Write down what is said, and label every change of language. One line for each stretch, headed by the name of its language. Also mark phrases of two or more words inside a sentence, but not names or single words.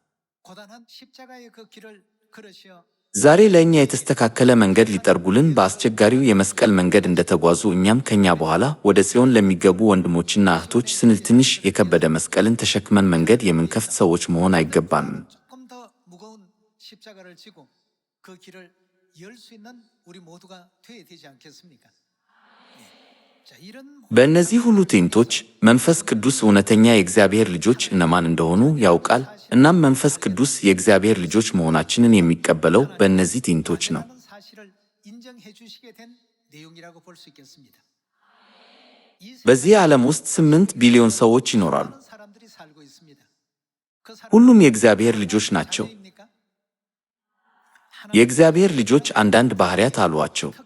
Amharic: ዛሬ ለእኛ የተስተካከለ መንገድ ሊጠርጉልን በአስቸጋሪው የመስቀል መንገድ እንደተጓዙ እኛም ከኛ በኋላ ወደ ጽዮን ለሚገቡ ወንድሞችና እህቶች ስንል ትንሽ የከበደ መስቀልን ተሸክመን መንገድ የምንከፍት ሰዎች መሆን አይገባንም።
Korean: 십자가를 지고 그 길을 열 수 있는 우리 모두가 되어야 되지 않겠습니까?
Amharic: በእነዚህ ሁሉ ትዕይንቶች መንፈስ ቅዱስ እውነተኛ የእግዚአብሔር ልጆች እነማን እንደሆኑ ያውቃል። እናም መንፈስ ቅዱስ የእግዚአብሔር ልጆች መሆናችንን የሚቀበለው በእነዚህ ትዕይንቶች ነው። በዚህ ዓለም ውስጥ 8 ቢሊዮን ሰዎች ይኖራሉ። ሁሉም የእግዚአብሔር ልጆች ናቸው። የእግዚአብሔር ልጆች አንዳንድ ባህሪያት አሏቸው።